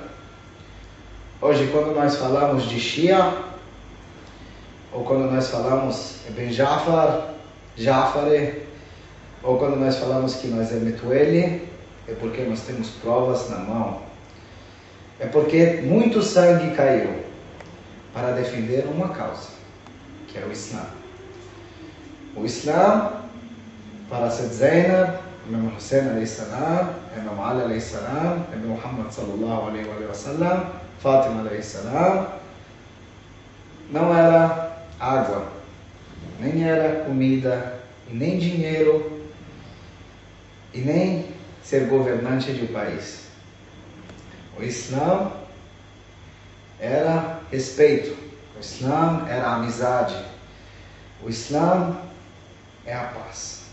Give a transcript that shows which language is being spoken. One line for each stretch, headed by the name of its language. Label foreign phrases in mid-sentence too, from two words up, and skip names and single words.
Portuguese: Hoje, quando nós falamos de Shia, ou quando nós falamos Ibn Jafar, Jafari, ou quando nós falamos que nós é Metueli, é porque nós temos provas na mão. É porque muito sangue caiu para defender uma causa, que é o Islã. O Islã, para ser Zainab, Imam Hussein
Arabic: عليه السلام,
Portuguese: Imam Ali
Arabic: عليه السلام,
Portuguese: Imam Muhammad
Arabic: صلى الله عليه وسلم,
Portuguese: Fatima
Arabic: عليه السلام,
Portuguese: não era água, nem era comida, e nem dinheiro, e nem ser governante de um país. O Islã era respeito, o Islã era amizade, o Islã é a paz.